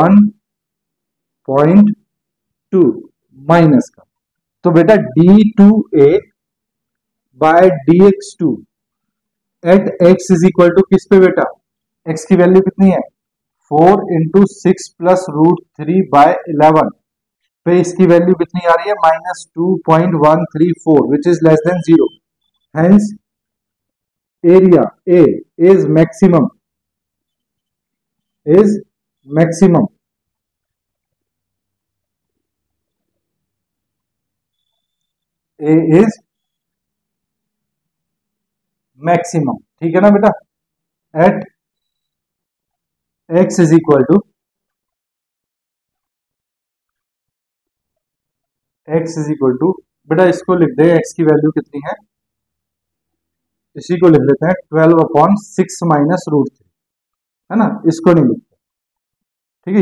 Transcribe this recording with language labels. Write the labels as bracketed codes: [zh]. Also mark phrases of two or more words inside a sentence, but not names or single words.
[hi] 1.2 माइनस का, तो बेटा [en] d2a by dx2 at x is equal to [hi] किस पे बेटा, x की वैल्यू कितनी है 4 [en] into 6 plus [hi] √3/11 पे इसकी वैल्यू कितनी आ रही है -2.134 [en] which is less than 0, hence area A is maximum A is maximum, [hi] ठीक है ना बेटा, [en] at x is equal to [hi] बेटा इसको लिख दे x की वैल्यू कितनी है, इसी को लिख लेते हैं 12/6 माइनस √3, है ना, इसको नहीं लिखते, ठीक है।